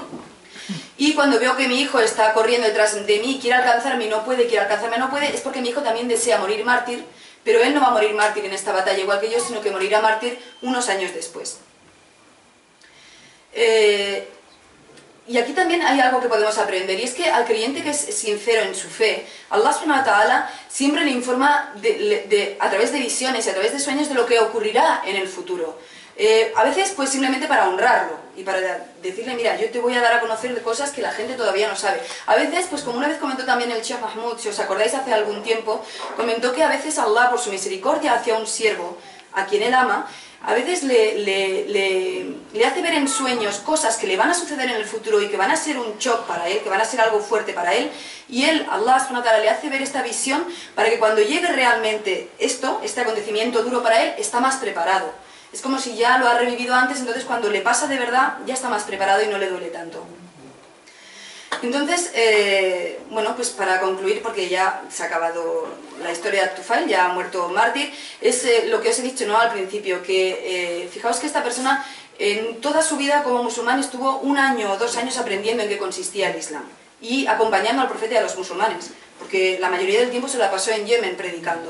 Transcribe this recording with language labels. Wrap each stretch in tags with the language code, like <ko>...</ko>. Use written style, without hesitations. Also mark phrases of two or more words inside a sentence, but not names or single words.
<es>Y cuando veo que mi hijo está corriendo detrás de mí, quiere alcanzarme y no puede, es porque mi hijo también desea morir mártir, pero él no va a morir mártir en esta batalla igual que yo, sino que morirá mártir unos años después. Y aquí también hay algo que podemos aprender, y es que al creyente que es sincero en su fe,</es> <ar>الله سبحانه وتعالى</ar> <es>siempre le informa a través de visiones y a través de sueños de lo que ocurrirá en el futuro. A veces pues simplemente para honrarlo y para decirle, mira, yo te voy a dar a conocer de cosas que la gente todavía no sabe. A veces, pues como una vez comentó también el Sheikh Mahmoud, si os acordáis hace algún tiempo, comentó que a veces Allah, por su misericordia hacia un siervo, a quien él ama, a veces le hace ver en sueños cosas que le van a suceder en el futuro y que van a ser un shock para él, que van a ser algo fuerte para él, y él,</es> <ar>الله سبحانه وتعالى,</ar> <es>le hace ver esta visión para que cuando llegue realmente este acontecimiento duro para él, está más preparado. Es como si ya lo ha revivido antes, entonces cuando le pasa de verdad ya está más preparado y no le duele tanto. Entonces, bueno, pues para concluir, porque ya se ha acabado la historia de At-Tufail, ya ha muerto mártir, es lo que os he dicho, ¿no?, al principio, que fijaos que esta persona en toda su vida como musulmán estuvo 1 año o 2 años aprendiendo en qué consistía el Islam y acompañando al profeta y a los musulmanes, porque la mayoría del tiempo se la pasó en Yemen predicando.</es>